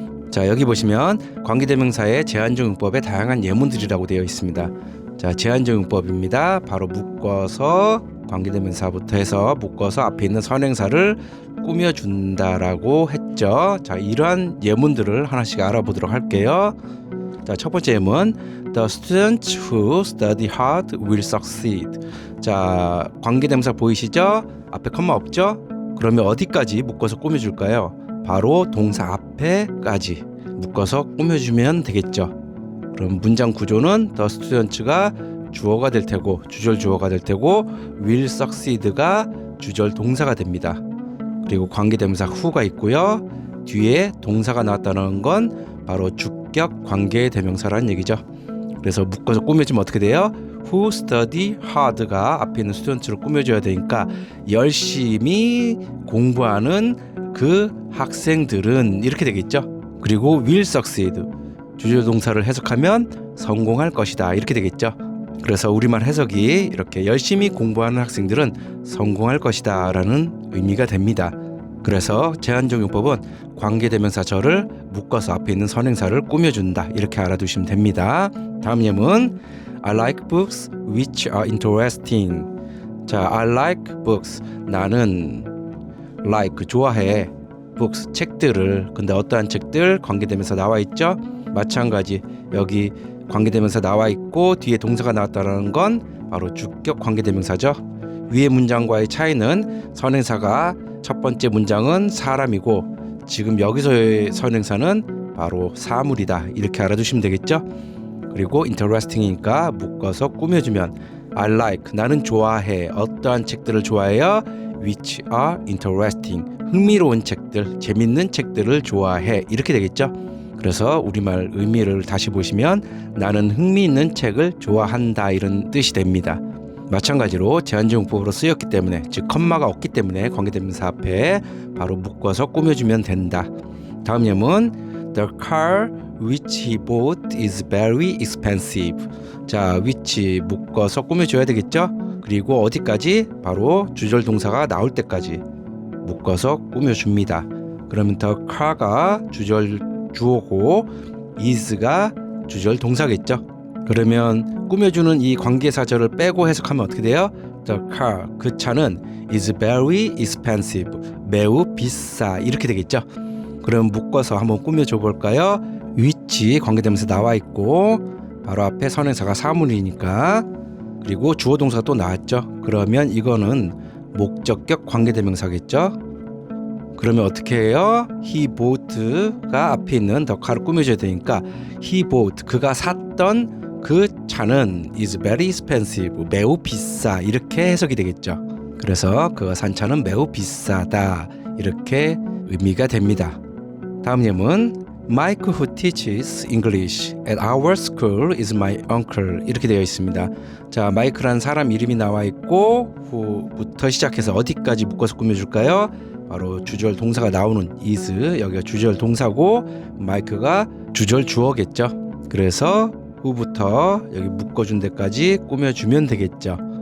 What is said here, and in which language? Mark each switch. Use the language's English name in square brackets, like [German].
[Korean] 자, 여기 보시면 관계대명사의 제한적 용법의 다양한 예문들이라고 되어 있습니다. 자, 제한적 용법입니다. 바로 묶어서 관계대명사부터 해서 묶어서 앞에 있는 선행사를 꾸며준다라고 했죠. 자, 이러한 예문들을 하나씩 알아보도록 할게요. 자, 첫 번째 예문, [English] The students who study hard will succeed. [Korean] 자, 관계대명사 보이시죠? 앞에 컴마 없죠? 그러면 어디까지 묶어서 꾸며줄까요? 바로 동사 앞에까지 묶어서 꾸며주면 되겠죠. 그럼 문장 구조는 The students가 주어가 될 테고 주절 주어가 될 테고 will succeed가 주절 동사가 됩니다. 그리고 관계대명사 who가 있고요. 뒤에 동사가 나왔다는 건 바로 주격 관계대명사라는 얘기죠. 그래서 묶어서 꾸며주면 어떻게 돼요? [English] Who study hard [Korean] 가 앞에 있는 스튜던트를 꾸며줘야 되니까 열심히 공부하는 그 학생들은 이렇게 되겠죠. 그리고 [English] will succeed [Korean] 주절 동사를 해석하면 성공할 것이다 이렇게 되겠죠. 그래서 우리말 해석이 이렇게 열심히 공부하는 학생들은 성공할 것이다 라는 의미가 됩니다. 그래서 제한적 용법은 관계대명사절을 묶어서 앞에 있는 선행사를 꾸며준다 이렇게 알아두시면 됩니다. 다음 예문, [English] I like books which are interesting. [Korean] 자, [English] I like books, [Korean] 나는 like 좋아해 books 책들을. 근데 어떠한 책들? 관계대명사 나와 있죠. 마찬가지 여기 관계대명사 나와 있고 뒤에 동사가 나왔다는 건 바로 주격 관계대명사죠. 위의 문장과의 차이는 선행사가 첫 번째 문장은 사람이고 지금 여기서의 선행사는 바로 사물이다 이렇게 알아두시면 되겠죠. 그리고 interesting이니까 묶어서 꾸며주면 I like 나는 좋아해 어떠한 책들을 좋아해요? [English] which are interesting [Korean] 흥미로운 책들 재밌는 책들을 좋아해 이렇게 되겠죠. 그래서 우리말 의미를 다시 보시면 나는 흥미있는 책을 좋아한다 이런 뜻이 됩니다. 마찬가지로 제한적 용법으로 쓰였기 때문에 즉 컴마가 없기 때문에 관계대명사 앞에 바로 묶어서 꾸며주면 된다. 다음 예문 [English] The car which he bought is very expensive. [Korean] 자, which 묶어서 꾸며줘야 되겠죠. 그리고 어디까지? 바로 주절 동사가 나올 때까지 묶어서 꾸며줍니다. 그러면 the car가 주절 주어고 is가 주절 동사겠죠. 그러면 꾸며주는 이 관계사절을 빼고 해석하면 어떻게 돼요? The car, 그 차는 [English] is very expensive, [Korean] 매우 비싸 이렇게 되겠죠. 그럼 묶어서 한번 꾸며줘 볼까요? which 관계대명사 나와 있고 바로 앞에 선행사가 사물이니까 그리고 주어 동사가 또 나왔죠. 그러면 이거는 목적격 관계대명사겠죠. 그러면 어떻게 해요? He bought가 앞에 있는 the car을 꾸며줘야 되니까 He bought, 그가 샀던 그 차는 [English] is very expensive, [Korean] 매우 비싸 이렇게 해석이 되겠죠. 그래서 그가 산 차는 매우 비싸다 이렇게 의미가 됩니다. 다음 예문 [English] Mike who teaches English at our school is my uncle [Korean] 이렇게 되어 있습니다. 자, 마이크라는 사람 이름이 나와 있고 who부터 시작해서 어디까지 묶어서 꾸며줄까요? 바로 주절 동사가 나오는 is 여기가 주절 동사고 마이크가 주절 주어겠죠. 그래서 who부터 여기 묶어준 데까지 꾸며주면 되겠죠.